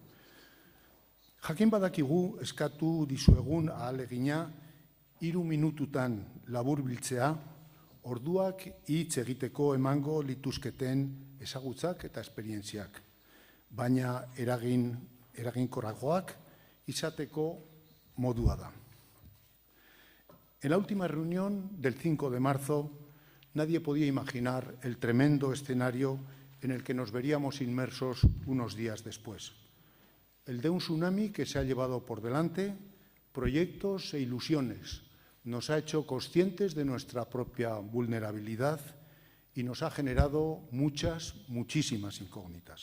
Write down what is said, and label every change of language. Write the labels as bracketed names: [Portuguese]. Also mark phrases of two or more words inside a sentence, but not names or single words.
[Basque] Jakin badakigu eskatu dizuegun ahalegina 3 minututan laburbiltzea, orduak hitz egiteko emango lituzketen ezagutzak eta esperientziak, baina eraginkorragoak izateko modua da. [Spanish] En la última reunión del 5 de marzo, nadie podía imaginar el tremendo escenario en el que nos veríamos inmersos unos días después. El de un tsunami que se ha llevado por delante proyectos e ilusiones, nos ha hecho conscientes de nuestra propia vulnerabilidad y nos ha generado muchísimas incógnitas.